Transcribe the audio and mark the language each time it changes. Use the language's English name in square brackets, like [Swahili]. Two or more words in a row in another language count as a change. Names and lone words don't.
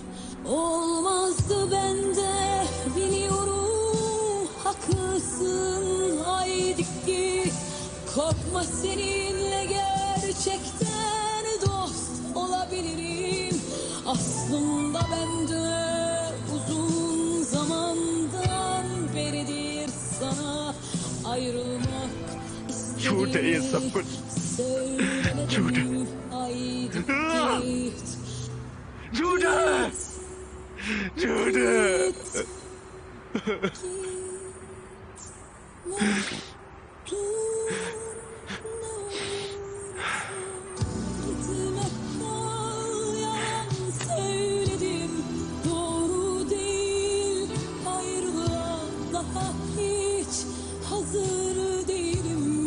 [Turkish] Olmazdı bende, biliyorum, haklısın, haydi git. Korkma, seninle gerçekten dost olabilirim. Aslında bende uzun zamandan beridir sana ayrılmak [Hindi] झूठ है ये सब [Turkish] istediğimi [Hindi] कुछ, झूठ [Turkish] söylemedim. Haydi git. [Hindi] झूठ है, झूठ है। [Turkish] Söyledim, doğru değil, ayrılığa daha hiç hazır değilim.